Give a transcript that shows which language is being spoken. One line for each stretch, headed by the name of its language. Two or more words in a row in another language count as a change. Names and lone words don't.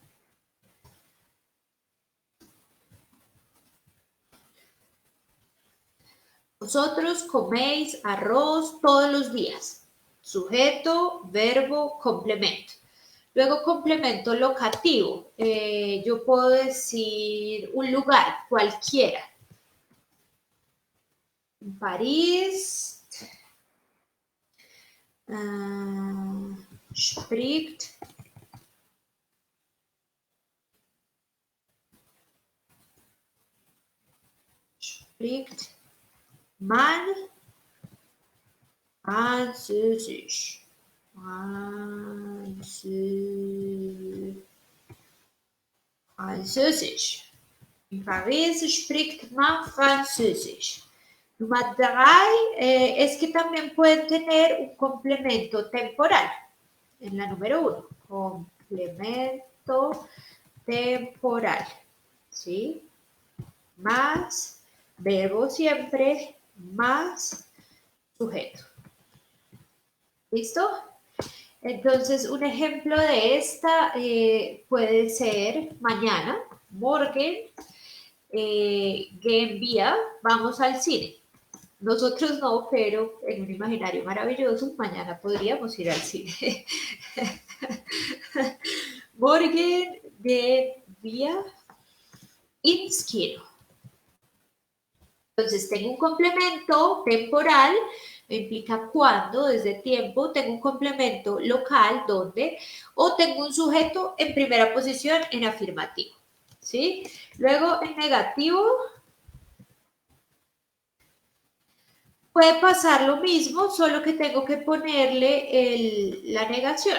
Spanish: Vosotros coméis arroz todos los días. Sujeto, verbo, complemento. Luego complemento locativo. Yo puedo decir un lugar, cualquiera. París. Spricht.
German: Spricht man Französisch. Französisch. In Paris spricht man Französisch.
Spanish: Número 3 es que también pueden tener un complemento temporal. En la número 1, complemento temporal. ¿Sí? Más verbo siempre, más sujeto. ¿Listo? Entonces, un ejemplo de esta puede ser mañana,
German: morgen, gehen wir,
Spanish: vamos al cine. Nosotros no, pero en un imaginario maravilloso, mañana podríamos ir al cine.
German: Morgen gehen wir ins Kino.
Spanish: Entonces, tengo un complemento temporal, me implica cuándo, desde tiempo, tengo un complemento local, ¿dónde? O tengo un sujeto en primera posición en afirmativo, ¿sí? Luego, en negativo, puede pasar lo mismo, solo que tengo que ponerle la negación.